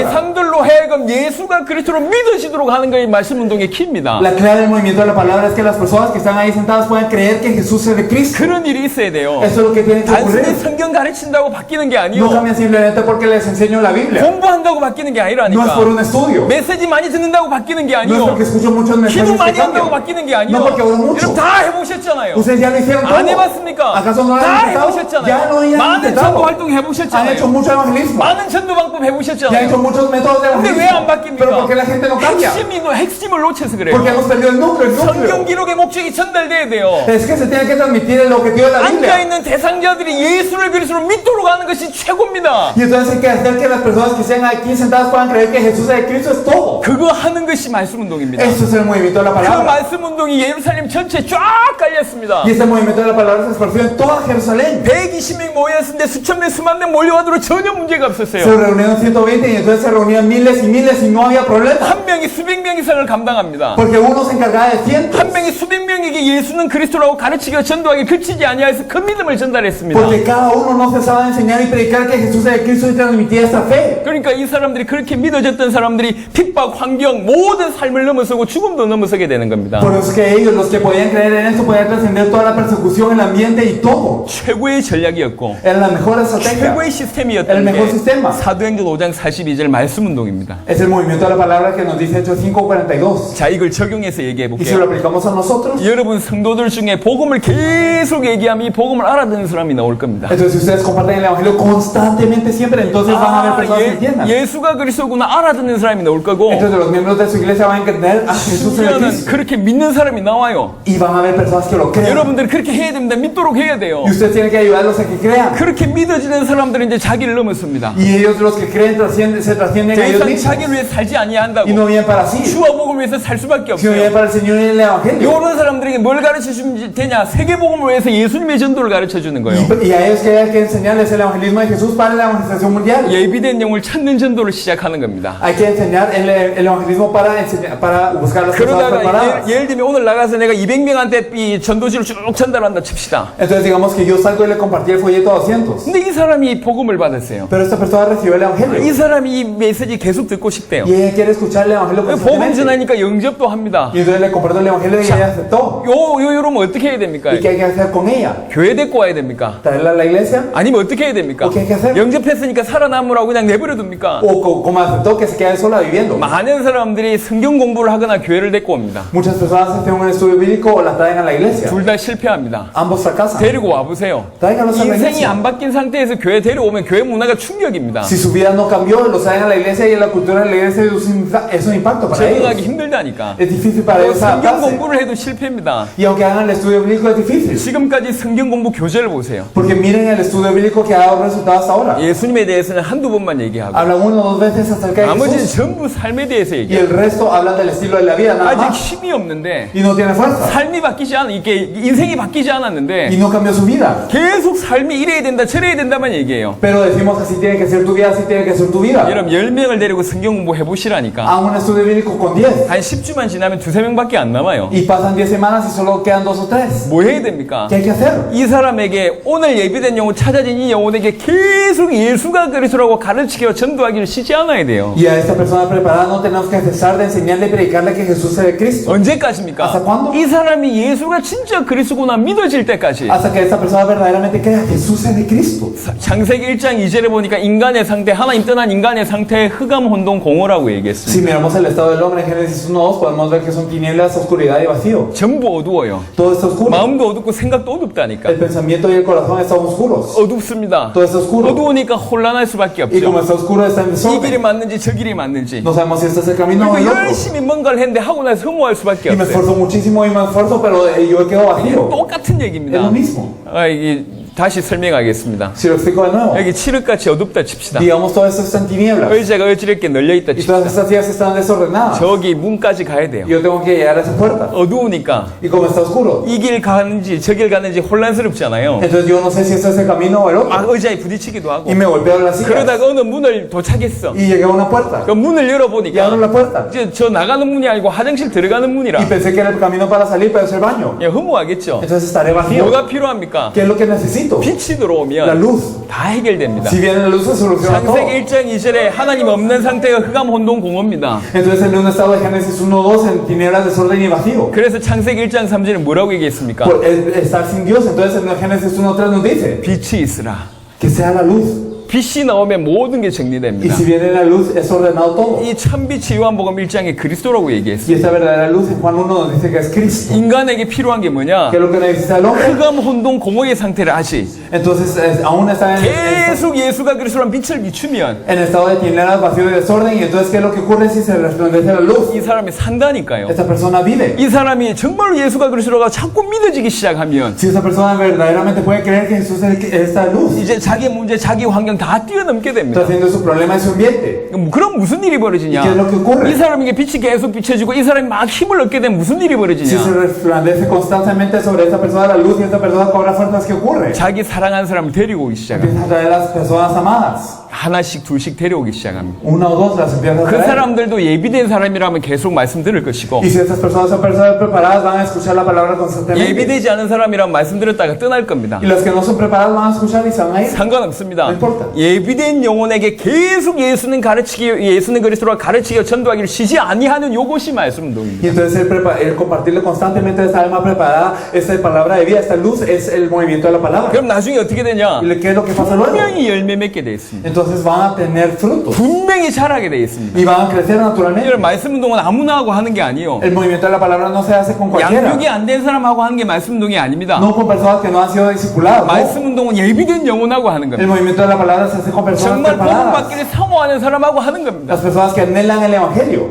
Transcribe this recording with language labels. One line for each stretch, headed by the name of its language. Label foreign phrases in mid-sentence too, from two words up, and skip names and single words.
Korean: 대상들로 하여금 예수가 그리스도로 믿으시도록 하는 것이 말씀 운동의 키입니다.
Spanish: La clave del movimiento de la palabra es que las personas que están ahí sentadas puedan creer que Jesús es de Cristo.
Korean: 그런 일이 있어야 돼요.
Spanish: Eso es lo que tiene que
Korean: 단순히
Spanish: ocurrir.
Korean: 성경 가르친다고 바뀌는 게
Spanish: No
Korean: 아니요.
Spanish: cambian simplemente porque les enseño la Biblia.
Korean: 공부한다고 바뀌는 게
Spanish: No es
Korean: 아니라니까.
Spanish: por un estudio.
Korean: 메시지 많이 듣는다고 바뀌는 게
Spanish: No es
Korean: 아니요.
Spanish: porque escucho muchos
Korean: 기도
Spanish: mensajes que
Korean: 많이 한다고
Spanish: cambian.
Korean: 바뀌는 게 아니요.
Spanish: No porque oro mucho.
Korean: 여러분 다 해보셨잖아요.
Spanish: Ustedes ya lo hicieron todo.
Korean: 안 해봤습니까?
Spanish: ¿Acaso no lo
Korean: 다
Spanish: han intentado? Ya lo
Korean: 해보셨잖아요.
Spanish: han
Korean: 많은 전도
Spanish: intentado.
Korean: 활동
Spanish: Han hecho
Korean: 해보셨잖아요.
Spanish: mucho evangelismo.
Korean: 많은 전도 방법
Spanish: Ya han hecho
Korean: 해보셨잖아요.
Spanish: muchos métodos de
Korean: 근데 왜 안
Spanish: evangelismo. Pero
Korean: 바뀝니까?
Spanish: ¿por qué la gente no cambia?
Korean: 핵심을 놓쳐서 그래요.
Spanish: Porque hemos perdido el núcleo.
Korean: 성경 기록의 목적이 전달돼야 돼요.
Spanish: Es que se tiene que transmitir el objetivo de la Biblia.
Korean: 앉아있는 대상자들이 예수를 그리스도로 믿도록 하는 것이 최고입니다.
Spanish: Y entonces hay que hacer que las personas que estén aquí sentadas puedan creer que Jesús es de Cristo es todo.
Korean: 그거 하는 것이 말씀 운동입니다.
Spanish: Eso es el movimiento de la
Korean: 그
Spanish: palabra.
Korean: 말씀 운동이 예루살렘 전체 쫙 깔려서 확산했습니다.
Spanish: Y este movimiento de la palabra se esparció en toda Jerusalén.
Korean: 120명 모였는데 수천 명, 수만 명 몰려와도 전혀 문제가
Spanish: Se
Korean: 없었어요.
Spanish: reunieron 120 y entonces se reunían miles y no había problema.
Korean: 한 명이 수백 명 이상을 감당합니다.
Spanish: Porque uno se encargaba de cientos.
Korean: 한 명이 수백 명에게 예수는 그리스도라고 가르치기와 전도하기 그치지 아니하여서 큰 믿음을 전달했습니다.
Spanish: Porque cada uno no cesaba de enseñar y predicar que Jesús es el Cristo y transmitía esta fe.
Korean: 그러니까 이 사람들이 그렇게 믿어졌던 사람들이 핍박, 환경, 모든 삶을 넘어서고 죽음도 넘어서게 되는 겁니다.
Spanish: Por eso es que ellos, los que podían creer en esto, podían trascender toda la persecución, el ambiente y todo.
Korean: 최고의 전략이었고
Spanish: Era la mejor estrategia.
Korean: 최고의 시스템이었던
Spanish: El mejor
Korean: 게
Spanish: sistema.
Korean: 사도행전 5장 42절 말씀운동입니다.
Spanish: Es el movimiento de la palabra que nos dice Hechos 5:42.
Korean: 자, 이걸 적용해서 얘기해
Spanish: Y si lo
Korean: 볼게요.
Spanish: aplicamos a nosotros,
Korean: 여러분 성도들 중에 복음을 계속 얘기하면 이 복음을 알아듣는 사람이 나올 겁니다.
Spanish: entonces si ustedes comparten el evangelio constantemente siempre, entonces van a haber personas que entiendan.
Korean: 예수가 그리스도구나 알아듣는 사람이 나올 거고
Spanish: Entonces los miembros de su iglesia van a entender a Jesús en el
Korean: 심지어는
Spanish: Cristo.
Korean: 그렇게 믿는 사람이 나와요.
Spanish: Y van a haber personas que lo crean.
Korean: 여러분들 그렇게 해야 됩니다. 믿도록 해야 돼요.
Spanish: Y ustedes tienen que ayudarlos a que crean.
Korean: 그렇게 믿어지는 사람들은 이제 자기를 넘었습니다.
Spanish: Y ellos los que creen se trascienden a
Korean: 더
Spanish: ellos
Korean: 이상
Spanish: mismos.
Korean: 자기를 위해 살지 아니한다고.
Spanish: Y no vienen para sí,
Korean: 주와 복음을 위해서 살 수밖에
Spanish: sino
Korean: 없어요.
Spanish: vienen para el Señor y el Evangelio.
Korean: 이런 사람들에게 뭘 가르쳐 주면 되냐? 세계복음을 위해서 예수님의 전도를 가르쳐 주는 거예요.
Spanish: Y a ellos que hay que enseñarles el evangelismo de Jesús para la evangelización mundial.
Korean: 예비된 영을 찾는 전도를 시작하는 겁니다.
Spanish: Hay que enseñar el evangelismo para buscar las personas
Korean: 그러다가
Spanish: preparadas.
Korean: 예를 들면 오늘 나가서 내가 200명한테 이 전도지를 쭉 전달한다 칩시다.
Spanish: Entonces digamos que yo salgo y le compartí el folleto a 200.
Korean: 근데 이 사람이 복음을 받았어요.
Spanish: Pero esta persona recibió el
Korean: 이
Spanish: evangelio.
Korean: 사람이 이 메시지 계속 듣고 싶대요.
Spanish: Y ella quiere escuchar el evangelio
Korean: 복음
Spanish: constantemente.
Korean: 전하니까 영접도 합니다.
Spanish: Y entonces le comparto el evangelio y ella aceptó.
Korean: 이러면 어떻게 해야 됩니까?
Spanish: ¿Y qué hay que hacer con ella?
Korean: 교회 데리고 와야 됩니까?
Spanish: ¿Traerla a la iglesia?
Korean: 아니면 어떻게 해야 됩니까?
Spanish: ¿O qué hay que hacer?
Korean: 영접했으니까 살아남으라고 그냥 내버려 둡니까?
Spanish: ¿O como aceptó que se quede sola viviendo?
Korean: 많은 사람들이 성경 공부를 하거나 교회를 데리고 옵니다.
Spanish: Muchas personas hacen un estudio bíblico o la traen a la iglesia.
Korean: 둘 다 실패합니다.
Spanish: Ambos fracasan.
Korean: 데리고 와보세요.
Spanish: Tráiganlos a la
Korean: 인생이
Spanish: iglesia.
Korean: 안 바뀐 상태에서 교회 데려오면 교회 문화가 충격입니다.
Spanish: Si su vida no cambió, los traen a la iglesia y la cultura de la iglesia es un impacto para
Korean: 적응하기
Spanish: ellos.
Korean: 힘들다니까.
Spanish: Es difícil para ellos
Korean: 성경
Spanish: adaptarse.
Korean: 공부를 해도 실패입니다.
Spanish: Y aunque hagan el estudio bíblico es difícil.
Korean: 지금까지 성경 공부 교재를 보세요.
Spanish: Porque miren el estudio bíblico que ha dado resultados hasta ahora.
Korean: 예수님에 대해서는 한두 번만 얘기하고
Spanish: Habla una o dos veces acerca de
Korean: 나머지는
Spanish: Jesús.
Korean: 전부 삶에 대해서
Spanish: Y
Korean: 얘기해요.
Spanish: el resto hablan del estilo de la vida, nada
Korean: 아직
Spanish: más.
Korean: 힘이 없는데
Spanish: Y no tiene fuerza.
Korean: 삶이 바뀌지 않아 이게 인생이 바뀌지
Spanish: Y
Korean: 않았는데
Spanish: no cambió su vida.
Korean: 계속 삶이 이래야 된다 저래야 된다만 얘기해요.
Spanish: Pero decimos así tiene que ser tu vida, así tiene que ser tu vida.
Korean: 여러분 10명을 데리고 성경 공부 해보시라니까
Spanish: Hagan un estudio bíblico con 10.
Korean: 한 10주만 지나면 2-3명밖에 안 남아요.
Spanish: Y pasan 10 semanas y solo quedan 2 o 3.
Korean: 뭐 해야 됩니까?
Spanish: ¿Qué hay que hacer?
Korean: 이 사람에게 오늘 예비된 영혼 찾아진 이 영혼에게 계속 예수가 그리스도라고 가르치기와 전도하기를 쉬지 않아야 돼요.
Spanish: Y a esta persona preparada no tenemos que cesar de enseñarle y predicarle que Jesús es el Cristo.
Korean: 언제까지입니까?
Spanish: ¿Hasta cuándo?
Korean: 이 사람이 예수가 진짜 그리스도구나 믿어질 때까지.
Spanish: Hasta que esta persona verdaderamente crea Jesús es el Cristo.
Korean: 창세기 1장 2절에 보니까 인간의 상태, 하나님 떠난 인간의 상태에 흑암, 혼돈, 공허라고 얘기했습니다.
Spanish: Si miramos el estado del hombre en Génesis 1:2 podemos ver que son tinieblas, oscuridad y vacío.
Korean: 전부 어두워요.
Spanish: Todo está oscuro.
Korean: 마음도 어둡고 생각도 어둡다니까.
Spanish: El pensamiento y el corazón están oscuros.
Korean: 어둡습니다.
Spanish: Todo está oscuro.
Korean: 어두우니까 혼란할 수밖에
Spanish: Y como
Korean: 없죠.
Spanish: está oscuro está en
Korean: 이 길이
Spanish: desorden.
Korean: 맞는지 저 길이 맞는지.
Spanish: No sabemos si este es el camino o el
Korean: 그리고
Spanish: otro.
Korean: 열심히 뭔가를 했는데 하고 나서 허무할 수밖에
Spanish: Y me
Korean: 없어요.
Spanish: esfuerzo muchísimo y me esfuerzo, pero yo quedo vacío.
Korean: 똑같은
Spanish: Es
Korean: 얘기입니다.
Spanish: lo mismo.
Korean: 이게 다시 설명하겠습니다.
Spanish: Si lo explico de nuevo.
Korean: 여기 칠흑같이 어둡다 칩시다.
Spanish: Digamos todo esto está en tinieblas.
Korean: 의자가 어지럽게 널려있다
Spanish: Y todas
Korean: 칩시다.
Spanish: estas sillas están desordenadas.
Korean: 저기 문까지 가야 돼요.
Spanish: Y yo tengo que llegar a esa puerta.
Korean: 어두우니까
Spanish: Y como está oscuro,
Korean: 이 길 가는지 저 길 가는지 혼란스럽잖아요.
Spanish: entonces yo no sé si este es el camino o el
Korean: 아,
Spanish: otro.
Korean: 의자에 부딪히기도 하고.
Spanish: Y me golpeo las sillas.
Korean: 그러다가 어느 문을 도착했어.
Spanish: Y llegué a una puerta.
Korean: 그 문을
Spanish: Y abro
Korean: 열어보니까
Spanish: la puerta.
Korean: 저 나가는 문이 아니고 화장실 들어가는 문이라.
Spanish: Y pensé que era el camino para salir, pero es el baño.
Korean: 예, 허무하겠죠.
Spanish: Entonces estaré vacío.
Korean: 뭐가 필요합니까?
Spanish: ¿Qué es lo que necesito?
Korean: 빛이
Spanish: La
Korean: 들어오면
Spanish: luz.
Korean: 다 해결됩니다.
Spanish: Si viene la luz, se soluciona todo.
Korean: 창세기 1장 2절에 하나님 없는 상태가 흑암, 혼돈, 공허입니다.
Spanish: Entonces en un estado de Génesis 1:2 en tinieblas, desorden y vacío.
Korean: 그래서 창세기 1장 3절에 뭐라고 얘기했습니까?
Spanish: Por estar sin Dios. Entonces en Génesis 1:3 nos dice
Korean: 빛이 있으라.
Spanish: que sea la luz.
Korean: 빛이 나오면 모든 게
Spanish: Y
Korean: 정리됩니다.
Spanish: si viene la luz, es ordenado todo.
Korean: 이 참빛이 요한복음 1장에 그리스도라고 얘기했어요.
Spanish: Y esta verdadera luz en Juan 1 nos dice que es Cristo.
Korean: 인간에게 필요한 게 뭐냐?
Spanish: ¿Qué es lo que necesita el hombre?
Korean: 흑암, 혼돈, 공허의 상태를 아직
Spanish: Entonces aún está
Korean: 계속 예수가 그리스도란 빛을 비추면
Spanish: en estado de tinieblas, vacío y desorden. Y entonces ¿qué es lo que ocurre si se resplandece la luz?
Korean: 이 사람이 산다니까요.
Spanish: Esta persona vive.
Korean: 이 사람이 정말로 예수가 그리스도가 자꾸 믿어지기 시작하면
Spanish: Si esa persona verdaderamente puede creer que Jesús es esta luz,
Korean: 이제 자기 문제, 자기 환경, 다 뛰어넘게 됩니다.
Spanish: Está haciendo su problema en su ambiente.
Korean: 그럼 무슨 일이 벌어지냐?
Spanish: ¿Y qué es lo que ocurre?
Korean: 이 사람에게 빛이 계속 비춰지고 이 사람이 막 힘을 얻게 되면 무슨 일이
Spanish: Si
Korean: 벌어지냐?
Spanish: se resplandece constantemente sobre esta persona la luz y esta persona cobra fuerzas, ¿qué ocurre?
Korean: 자기 사랑하는 사람을 데리고 오기 시작합니다.
Spanish: Empieza a traer a las personas amadas.
Korean: 하나씩 둘씩 데려오기 시작합니다.
Spanish: Una o dos las empieza a
Korean: 그
Spanish: traer.
Korean: 사람들도 예비된 사람이라면 계속 말씀 들을 것이고
Spanish: Y si estas personas son personas preparadas, van a escuchar la palabra constantemente.
Korean: 예비되지 않은 사람이라면 말씀 들었다가 떠날 겁니다.
Spanish: Y las que no son preparadas van a escuchar y se van a ir.
Korean: 상관없습니다.
Spanish: No importa.
Korean: 예비된 영혼에게 계속 예수는 그리스도가 가르치기 전도하기를 쉬지 아니하는 요것이 말씀
Spanish: Y
Korean: 운동입니다.
Spanish: entonces el compartirle constantemente esta alma preparada, esta palabra de vida, esta luz, es el movimiento de la palabra.
Korean: 그럼 나중에 어떻게 되냐?
Spanish: ¿Y qué es lo que pasa luego?
Korean: 분명히 열매 맺게 돼 있습니다.
Spanish: Entonces van a tener frutos
Korean: 분명히 자라게 돼 있습니다.
Spanish: y van a crecer naturalmente.
Korean: 이런 말씀 운동은 아무나 하고 하는 게 아니에요.
Spanish: El movimiento de la palabra no se hace con cualquiera.
Korean: 양육이 안 된 사람하고 하는 게 말씀 운동이 아닙니다.
Spanish: No con personas que no han sido discipuladas. No.
Korean: 말씀 운동은 예비된 영혼하고 하는
Spanish: El
Korean: 겁니다.
Spanish: movimiento de la palabra se hace con personas
Korean: 정말 복음
Spanish: preparadas.
Korean: 받기를 사모하는 사람하고 하는 겁니다.
Spanish: Las personas que anhelan el evangelio.